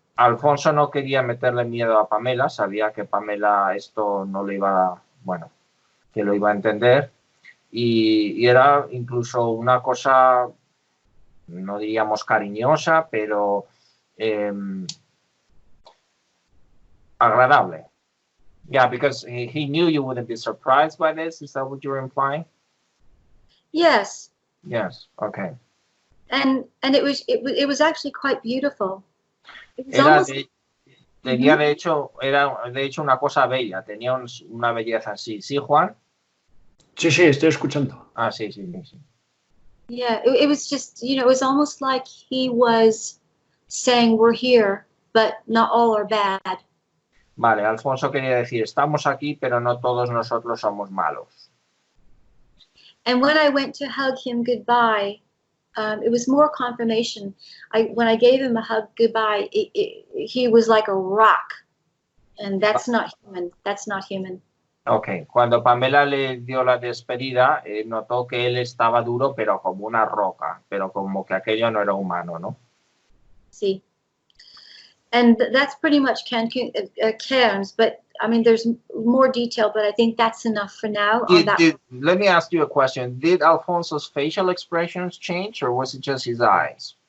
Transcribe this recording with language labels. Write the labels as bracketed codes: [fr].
[es] Alfonso no quería meterle miedo a Pamela, sabía que Pamela esto no le iba, bueno, que lo iba a entender. Y era incluso una cosa, no diríamos cariñosa, pero agradable. [en] Yeah, because he knew you wouldn't be surprised by this. Is that what you're implying? Yes. Yes. Okay. And it was actually quite beautiful. It was [es] Era [en] almost... [es] tenía era de hecho una cosa bella, tenía una belleza así. ¿Sí, Juan? Sí, estoy escuchando. Ah, sí. [en] Yeah, it was just, it was almost like he was saying we're here, but not all are bad. [es] Vale, Alfonso quería decir, estamos aquí, pero no todos nosotros somos malos. [en] And when I went to hug him goodbye, it was more confirmation. When I gave him a hug goodbye, he was like a rock. And that's not human. That's not human. [es] Ok, cuando Pamela le dio la despedida, notó que él estaba duro, pero como una roca, pero como que aquello no era humano, ¿no? Sí. [en] And that's pretty much Cairns, but I mean, there's more detail, but I think that's enough for now. Let me ask you a question. Did Alfonso's facial expressions change, or was it just his eyes?